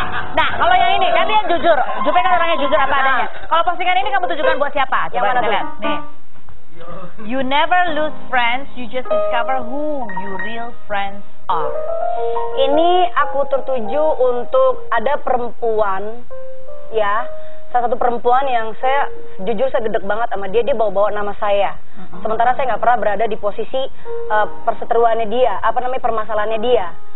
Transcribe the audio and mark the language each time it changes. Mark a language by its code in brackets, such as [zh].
[id] Nah, kalau yang ini kan dia jujur. Jupe kan orangnya jujur apa adanya. Kalau postingan ini kamu tujukan buat siapa? Coba kita lihat. Nih. [en] You never lose friends, you just discover who your real friends are. [id] Ini aku tertuju untuk ada perempuan ya. Salah satu perempuan yang saya jujur saya gedek banget sama dia bawa-bawa nama saya. Sementara saya nggak pernah berada di posisi perseteruannya dia, permasalahannya dia.